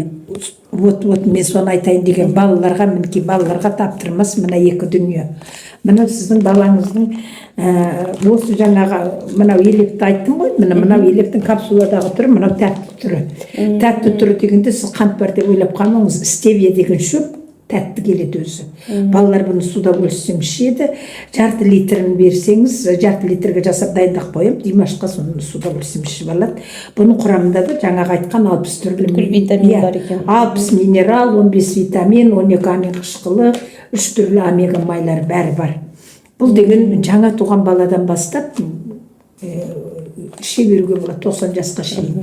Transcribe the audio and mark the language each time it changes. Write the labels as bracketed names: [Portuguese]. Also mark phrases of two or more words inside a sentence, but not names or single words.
[Kazakh] Вот мен соны айтайын деген, балаларға, мінекей балаларға таптырмас мына екі дүние. Мына сіздің балаңыздың осы жаңағы мынау електі айттым ғой, мынау електің капсуладағы түрі, мынау тәтті түрі. Тәтті түрі дегенде сіз қант бар деп ойлап қалмаңыз, стевия деген шөп тәтті келеді өзі. Балалар бұны [Russian] с удовольствием [Kazakh] ішеді. Жарты литрін берсеңіз, жарты литрге жасап дайындап қоямын, Димашқа соны [Russian] с удовольствием [Kazakh] ішіп алады. Бұның құрамында да жаңағы айтқан 60 түрлі витамин бар екен. 60 минерал, 15 витамин, 12 амин қышқылы, 3 түрлі омега майлар бәрі бар. Бұл деген жаңа туған баладан бастап іше беруге болады 90 жасқа шейін.